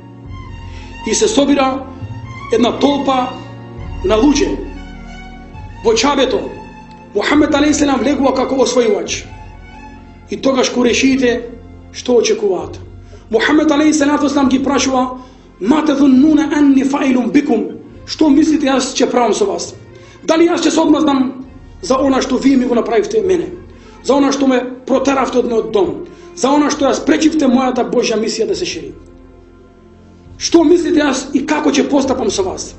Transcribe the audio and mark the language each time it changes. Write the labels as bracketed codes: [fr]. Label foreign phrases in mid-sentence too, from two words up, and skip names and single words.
[mk] И се собира една толпа на луѓе во чабето. Мухамед алейхиссалам влегува како освојувач. И тогаш курешиите што очекуваат? Мухамед алейхиссалам ги прашува: [ar] "ما تظنون أني فاعل بكم?" [mk] Што мислите јас ќе правам со вас? Дали јас ќе се одмазнам за она што вие ми го направивте мене? За она што ме протеравте од мојот дом? За она што ја спречивте мојата Божја мисија да се шири? Што мислите јас и како ќе постапам со вас?